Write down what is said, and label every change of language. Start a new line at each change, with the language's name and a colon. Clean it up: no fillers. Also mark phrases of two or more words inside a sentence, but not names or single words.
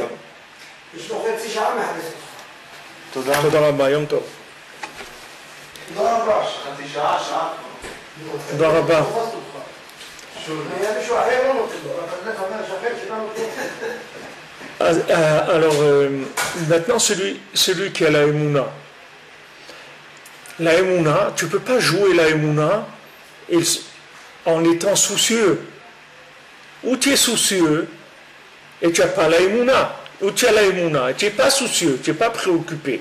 Hebrew: יש לו חצי שעה מהחלטת. תודה רבה, יום טוב. תודה רבה. חצי שעה, שעה. תודה רבה. היה מישהו אחר לא נותן לו, אבל אתה אומר שחר שלנו נותן.
French: Alors, maintenant, celui qui a la Emouna. La Emouna, tu ne peux pas jouer la Emouna en étant soucieux. Ou tu es soucieux et tu n'as pas la Emouna. Ou tu as la Emouna et tu n'es pas soucieux, tu n'es pas préoccupé.